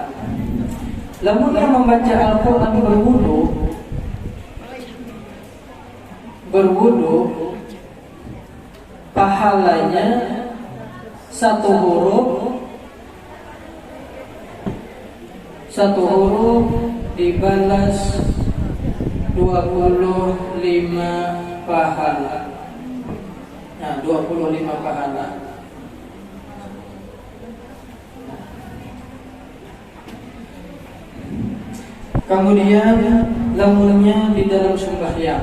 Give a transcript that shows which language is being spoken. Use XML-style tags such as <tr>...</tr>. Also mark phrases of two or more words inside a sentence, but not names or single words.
<bjn>Lamun yang membaca Al-Quran berwudu, pahalanya satu huruf dibalas 25 pahala. Nah, 25 pahala. Kemudian lamunnya di dalam sembahyang.</bjn>